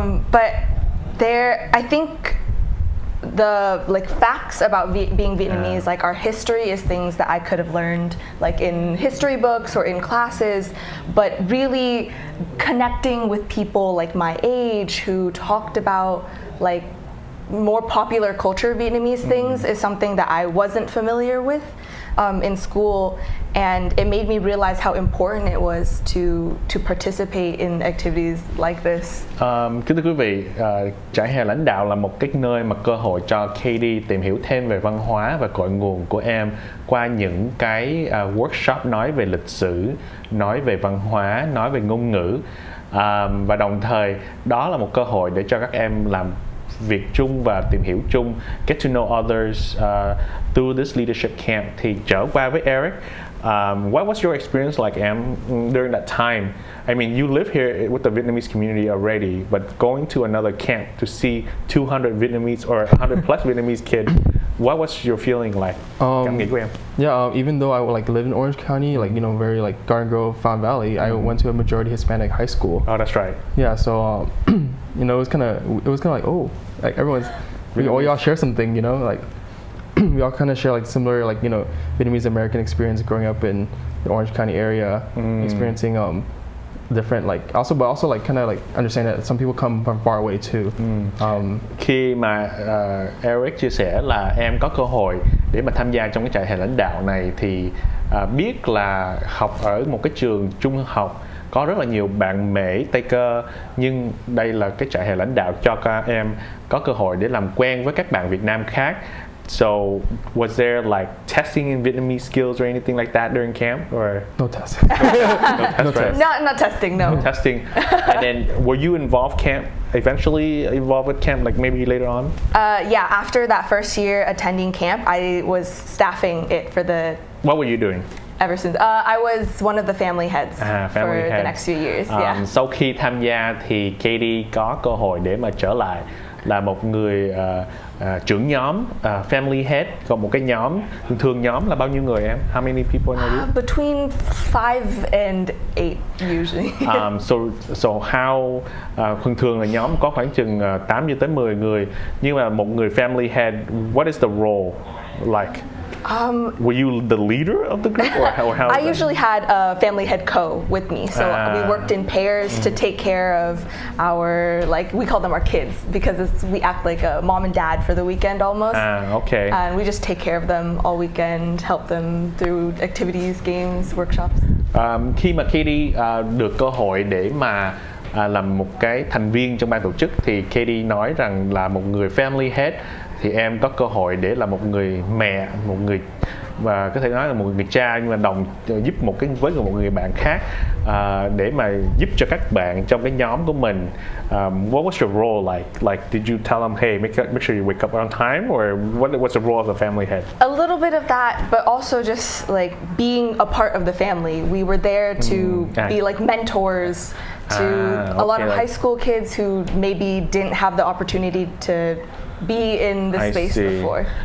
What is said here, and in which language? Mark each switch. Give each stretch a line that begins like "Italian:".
English: But I think the facts about being Vietnamese, like our history, is things that I could have learned like in history books or in classes, but really connecting with people like my age who talked about like more popular culture Vietnamese things is something that I wasn't familiar with in school, and it made me realize how important it was to participate in activities like this.
Vietnamese: Kính thưa quý vị, trại hè lãnh đạo là một cái nơi mà cơ hội cho Katie tìm hiểu thêm về văn hóa và cội nguồn của em qua những cái workshop nói về lịch sử, nói về văn hóa, nói về ngôn ngữ, và đồng thời đó là một cơ hội để cho các em làm việc chung và tìm hiểu chung,
English: get to know others through this leadership camp.
Vietnamese: Thì trở qua với
English: Eric, what was your experience like, em, during that time? I mean, you live here with the Vietnamese community already, but going to another camp to see 200 Vietnamese or 100 plus Vietnamese kids, what was your feeling like?
Vietnamese: Cảm nghĩ của em?
English: Yeah, even though I like live in Orange County, like very like Garden Grove, Fountain Valley, I went to a majority Hispanic high school. Oh, that's right. Yeah, so it was kind of like, oh, like everyone's, we all share something, like we all kind of share like similar like Vietnamese American experience growing up in the Orange County area, experiencing different like also like kind of like understand that some people come from far away too.
Vietnamese: Khi mà Eric chia sẻ là em có cơ hội để mà tham gia trong cái trại hè lãnh đạo này thì biết là học ở một cái trường trung học có rất là nhiều bạn Mễ, Tây Cơ, nhưng đây là cái trại hè lãnh đạo cho các em có cơ hội để làm quen với các bạn Việt Nam khác.
English: So was there like testing in Vietnamese skills or anything like that during camp, or no testing? No test, right? Not testing, no. No testing. And then were you eventually involved with camp, like maybe later on? Yeah, after that first year attending camp, I was staffing it for the. What were you doing? Ever since I was one of the family heads for the next few years. Yeah.
Vietnamese: Sau khi tham gia thì Katie có cơ hội để mà trở lại là một người trưởng nhóm, family head, còn một cái nhóm thường nhóm là bao nhiêu người em?
English: How many people in your group? Between 5 and 8 usually.
Vietnamese: So how thường là nhóm có khoảng chừng 8 cho tới 10 người, nhưng mà một người family head,
English: what is the role like? Were you the leader of the group, or how? I usually had a family head with me, so we worked in pairs to take care of our, like, we call them our kids because we act like a mom and dad for the weekend almost. Okay. And we just take care of them all weekend, help them through activities, games, workshops.
Vietnamese: Khi mà Katie được cơ hội để mà làm một cái thành viên trong ban tổ chức thì Katie nói rằng là một người family head thì em có cơ hội để là một người mẹ, một người và có thể nói là một người cha, nhưng mà giúp với một người bạn khác để mà giúp cho các bạn trong cái nhóm của mình.
English: What was your role like? Like, did you tell them, hey, make sure you wake up on time, or what was the role of the family head? A little bit of that, but also just like being a part of the family. We were there to be like mentors to a lot of high school kids who maybe didn't have the opportunity to be in the space before.